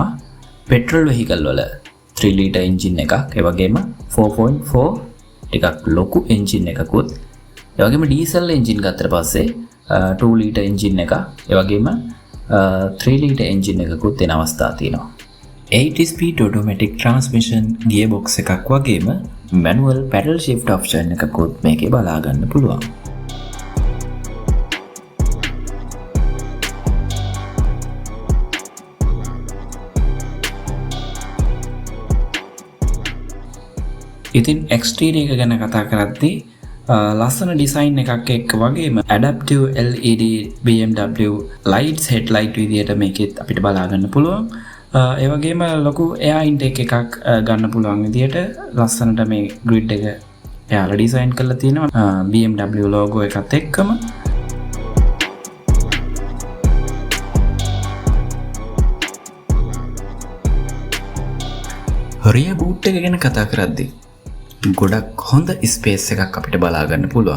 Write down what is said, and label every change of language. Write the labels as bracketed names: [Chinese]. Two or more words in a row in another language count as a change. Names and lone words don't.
[English] petrol vehicle [Sinhala] වල 3 [English] litre engine [Sinhala] එකක්, ඒ වගේම 4.4 ටිකක් ලොකු එන්ජින් එකකුත්, ඒ වගේම [English] diesel engine [Sinhala] ගත්තට පස්සේ 2 [English] litre engine [Sinhala] එකක්, ඒ වගේම 3 [English] litre engine [Sinhala] එකකුත් එන අවස්ථා තියෙනවා. [English] 8-speed automatic transmission gearbox [Sinhala] එකක් වගේම [English] manual pedal shift option [Sinhala] එකකුත් මේකේ බලා ගන්න පුළුවන්. ඉතින් exterior එක ගැන කතා කරද්දී ලස්සන ඩිසයින් එකක් එක්ක වගේම [English] adaptive LED BMW lights headlight [Sinhala] විදියට මේකෙත් අපිට බලා ගන්න පුළුවන්. ඒ වගේම ලොකු [English] air intake [Sinhala] එකක් ගන්න පුළුවන් විදියට ලස්සනට මේ ග්‍රිඩ් එක එයාලා ඩිසයින් කරලා තියෙනවා BMW logo එකත් එක්කම. [English] rear boot [Sinhala] එක ගැන කතා කරද්දී ගොඩක් හොඳ ස්පේස් එකක් අපිට බලා ගන්න පුළුවන්.